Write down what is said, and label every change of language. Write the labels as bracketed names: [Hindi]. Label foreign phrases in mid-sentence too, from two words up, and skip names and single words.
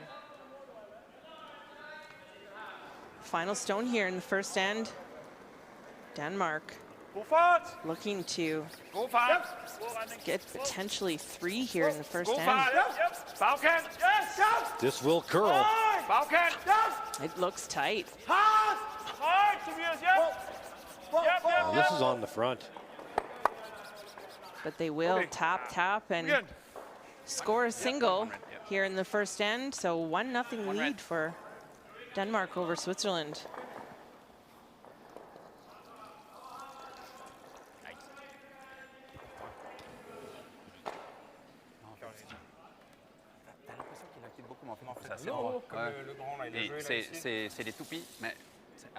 [English] Final stone here in the first end. Denmark [Danish] God fart! [English] looking to [Danish] God fart. God retning. [English] get potentially 3 here in the first [Danish] God [English] end. [Danish] fart. Bagkant. [English] This will curl. [Danish] Bagkant. [English] It looks tight. Hard! [Danish] Højt, Tobias, hjem! [English] This is on the front. But they will tap and [Danish] Igen. [English] score a single here in the first end. So 1-0 lead for Denmark over Switzerland. [French] T'as l'impression qu'il active beaucoup, mais en fait, c'est assez Non, droit. comme le grand là, il a Et joué là-dessus. c'est des toupies, mais c'est assez